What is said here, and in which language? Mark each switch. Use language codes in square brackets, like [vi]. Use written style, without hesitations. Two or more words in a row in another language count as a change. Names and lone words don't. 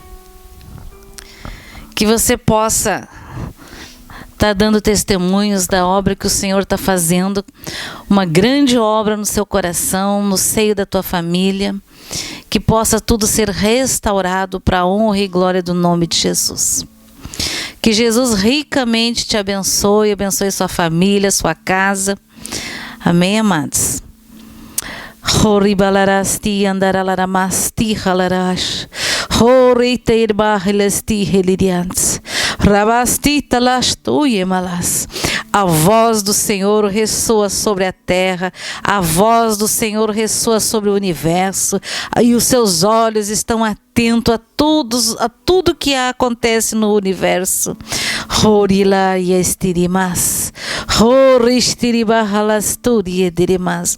[pt] Que você possa estar dando testemunhos da obra que o Senhor está fazendo, uma grande obra no seu coração, no seio da tua família, que possa tudo ser restaurado para a honra e glória do nome de Jesus. Que Jesus ricamente te abençoe, abençoe sua família, sua casa. Amém, amados? Horibalarasti andaralamasti halarash. Horiteirbahilasti helirians. Rabasti talastuye malas. A voz do Senhor ressoa sobre a terra, a voz do Senhor ressoa sobre o universo, e os seus olhos estão atentos a tudo que acontece no universo. Horila yestirimas, horistiribahalasturiedirimas.